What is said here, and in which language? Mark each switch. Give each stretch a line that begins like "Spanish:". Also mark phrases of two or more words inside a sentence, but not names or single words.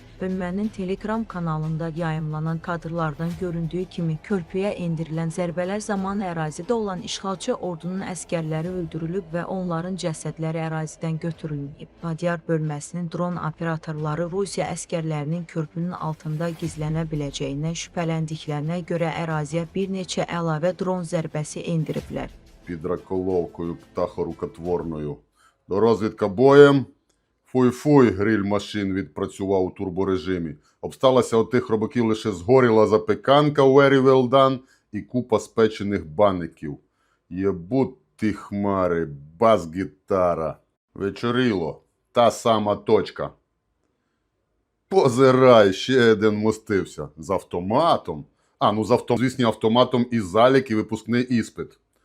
Azerbaijani: Bölmənin Telegram kanalında yayımlanan kadrlardan göründüyü kimi körpüyə endirilən zərbələr zamanı ərazidə olan işğalçı ordunun əskərləri öldürülüb və onların cəsədləri ərazidən götürülməyib. Madyar bölməsinin dron operatorları Rusiya əskərlərinin körpünün altında gizlənə biləcəyindən şübhələndiklərinə görə əraziyə bir neçə əlavə dron zərbəsi endiriblər.
Ukrainian: Під раколовкою птахорукотворною. До розвідка боєм. Фуй-фуй, гриль машин відпрацював у турборежимі. Обсталася отих робоків лише згоріла запеканка
English: very well done
Ukrainian: і купа спечених баників. Єбуть ті хмари, бас-гітара. Вечоріло. Та сама точка. Позирай, ще один мостився. З автоматом. Звісно, автоматом і залік, і випускний іспит.